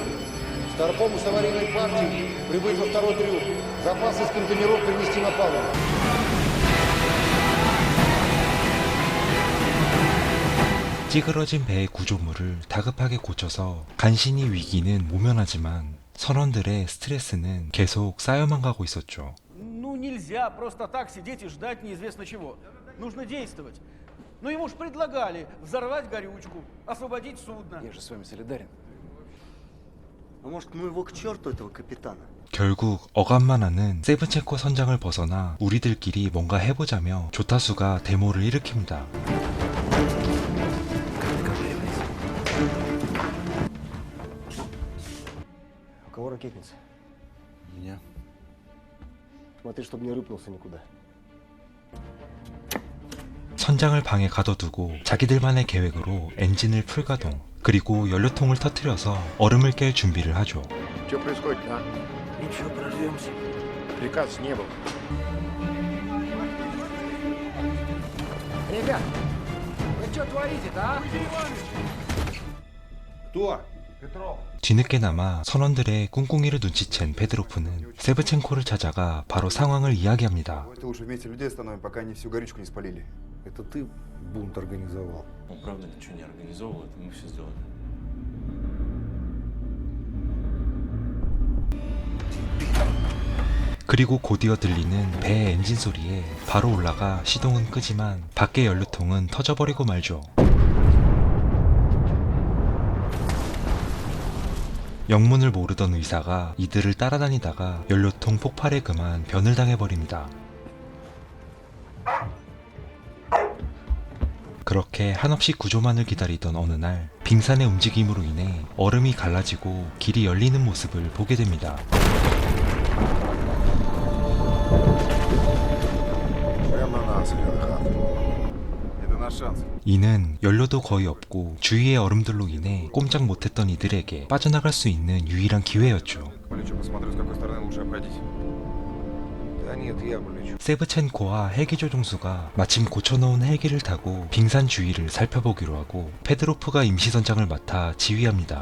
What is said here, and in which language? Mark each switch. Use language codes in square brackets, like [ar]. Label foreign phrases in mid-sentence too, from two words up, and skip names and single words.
[ru] Старпому с аварийной партией прибыть во второй трюм. Запасы из контейнеров перенести на палубу. [ko] 찌그러진 배의 구조물을 다급하게 고쳐서 간신히 위기는 모면하지만 선원들의 스트레스는 계속 쌓여만 가고 있었죠. [ru] Ну, нельзя просто так сидеть и ждать неизвестно чего. Нужно действовать. Ну, ему ж предлагали взорвать горючку, освободить судно. Я же с вами солидарен. А может, ну его к черту, этого капитана? [ko] 결국 어감만 하는 세브첸코 선장을 벗어나 우리들끼리 뭔가 해보자며 조타수가 데모를 일으킵니다. [ru] У кого ракетница? Меня? Смотри, чтобы не рыпнулся никуда. [ko] 선장을 방에 가둬두고 자기들만의 계획으로 엔진을 풀가동, 그리고 연료통을 터뜨려서 얼음을 깰 준비를 하죠. [ru] Что происходит, а? Ничего, прорвемся. Приказ не было. Ребят, вы что творите-то, а? Кто? Петров. [ko] 뒤늦게나마 선원들의 꿍꿍이를 눈치챈 페드로프는 세브첸코를 찾아가 바로 상황을 이야기합니다. [ru] Давайте лучше вместе людей остановим, пока они всю горючку не спалили. Это ты бунт организовал. Он правда ничего не организовывал, это мы все сделали. [ko] 그리고 곧이어 들리는 배의 엔진 소리에 바로 올라가 시동은 끄지만 밖의 연료통은 터져버리고 말죠. 영문을 모르던 의사가 이들을 따라다니다가 연료통 폭발에 그만 변을 당해버립니다. 그렇게 한없이 구조만을 기다리던 어느 날 빙산의 움직임으로 인해 얼음이 갈라지고 길이 열리는 모습을 보게 됩니다. [ru] Прямо на нас, Леонхард. Это наш шанс. [ko] 이는 연료도 거의 없고 주위의 얼음들로 인해 꼼짝 못했던 이들에게 빠져나갈 수 있는 유일한 기회였죠. [ru] Полечу, посмотрю, с какой стороны лучше обходить. Да нет, я полечу. [ko] 세브첸코와 헬기 조종수가 마침 고쳐놓은 헬기를 타고 빙산 주위를 살펴보기로 하고 페드로프가 임시선장을 맡아 지휘합니다.